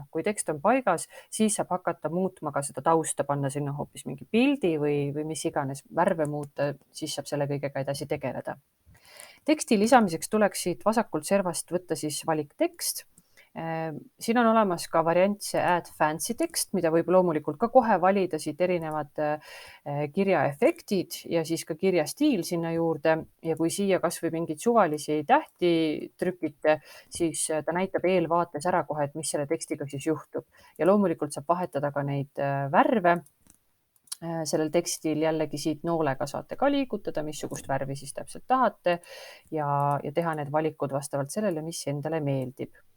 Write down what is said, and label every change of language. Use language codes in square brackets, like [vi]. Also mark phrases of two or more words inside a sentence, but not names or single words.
[et] Kui tekst on paigas, siis saab hakata muutma ka seda tausta, panna sinna hoopis mingi pildi või mis iganes värve muuta, siis saab selle kõigega edasi tegeleda. Teksti lisamiseks tuleks siit vasakult servast võtta siis valik tekst. Siin on olemas ka variant see [en] add fancy text, [et] mida võib loomulikult ka kohe valida siit erinevad kirjaefektid ja siis ka kirjastiil sinna juurde. Ja kui siia kas või mingid suvalisi tähti trükite, siis ta näitab eelvaates ära kohe, et mis selle tekstiga siis juhtub. Ja loomulikult saab vahetada ka neid värve. Sellel tekstil jällegi siit noolega saate ka liigutada, missugust värvi siis täpselt tahate ja teha need valikud vastavalt sellele, mis endale meeldib.